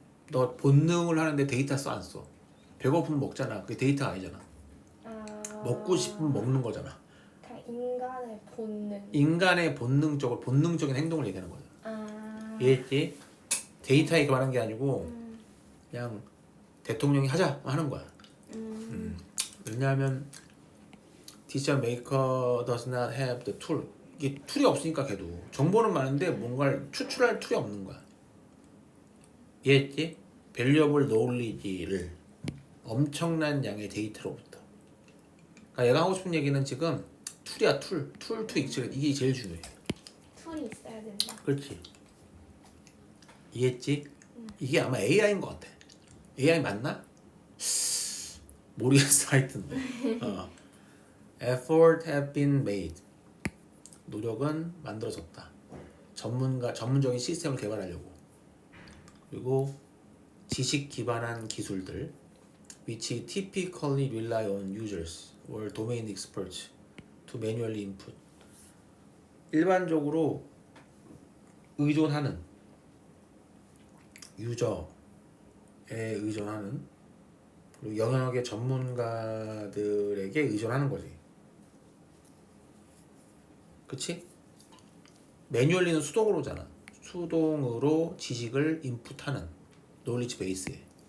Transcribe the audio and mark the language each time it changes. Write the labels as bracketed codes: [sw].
[ko] 너 본능을 하는데 데이터 써 안 써? 배고프면 먹잖아. 그게 데이터가 아니잖아. 먹고 싶으면 먹는 거잖아. 그냥 인간의 본능. 인간의 본능적인 행동을 얘기하는 거야. 이해했지? 데이터에 관한 게 아니고 그냥 대통령이 하자 하는 거야. [en] 왜냐하면 decision maker does not have the tool. [ko] 이게 툴이 없으니까 걔도 정보는 많은데 뭔가를 추출할 툴이 없는 거야. 이해했지? [en] valuable knowledge [ko] 를 엄청난 양의 데이터로부터. 그러니까 얘가 하고 싶은 얘기는 지금 툴이야. 툴 [en] to extract. [ko] 이게 제일 중요해. 툴이 있어야 된다. 그렇지. 이해했지? 이게 아마 AI인 것 같아. AI 맞나? 모르겠어. [en] 하여튼 Effort have been made. [ko] 노력은 만들어졌다. 전문적인 시스템을 개발하려고. 그리고 지식 기반한 기술들 [en] which typically rely on users or domain experts to manually input. [ko] 일반적으로 의존하는 유저에 의존하는 그리고 영역의 전문가들에게 의존하는 거지. 그치? 매뉴얼리는 수동으로잖아. 수동으로 지식을 인풋하는 knowledge base에.